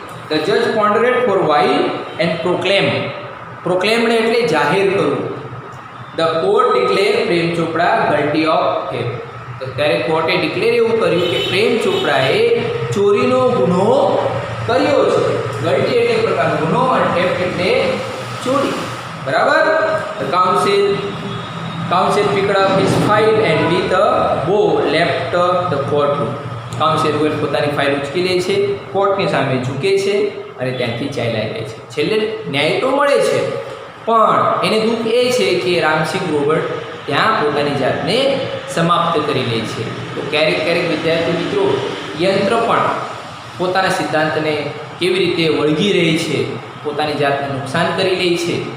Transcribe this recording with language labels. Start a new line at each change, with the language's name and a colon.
English: the જજ પોન્ડરેટ four while and પ્રોક્લેમ્ડ
Gujarati: એટલે જાહેર કરવું.
English: The court declare Prem Chopra guilty of theft.
Gujarati: તો ત્યારે કોર્ટે ડિક્લેર એવું કર્યું કે પ્રેમ ચોપડાએ ચોરીનો ગુનો કર્યો છે. ગલટી એટલે એક પ્રકારનો ગુનો અને થેફ્ટ એટલે ચોરી. બરાબર.
English: Counsel picked up his file and with a bow left the courtroom.
Gujarati: Council પોતાની ફાઇલ ઉચકી લે છે, કોર્ટની સામે ઝૂકે છે અને ત્યાંથી ચાલ્યા જાય છે. છેલ્લે ન્યાય તો મળે છે, પણ એને દુઃખ એ છે કે રામસિંહ રોબર્ટ ત્યાં પોતાની જાતને સમાપ્ત કરી લે છે. તો ક્યારેક ક્યારેક વિદ્યાર્થી મિત્રો યંત્ર પણ પોતાના સિદ્ધાંતને કેવી રીતે વળગી રહે છે, પોતાની જાતને નુકસાન કરી લે છે.